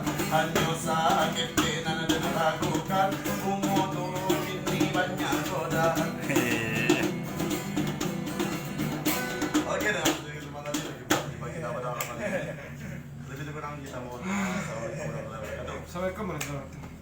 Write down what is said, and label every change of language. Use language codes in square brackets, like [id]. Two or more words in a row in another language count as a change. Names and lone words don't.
[id] Hanya sakit di nana dan ragukan umur ini banyak godaan. Oke dah, terima kasih bagi kita pada orang-orang. Lebih kurang kita mohon maaf. [ar] السلام عليكم ورحمة الله وبركاته. السلام عليكم ورحمة الله وبركاته.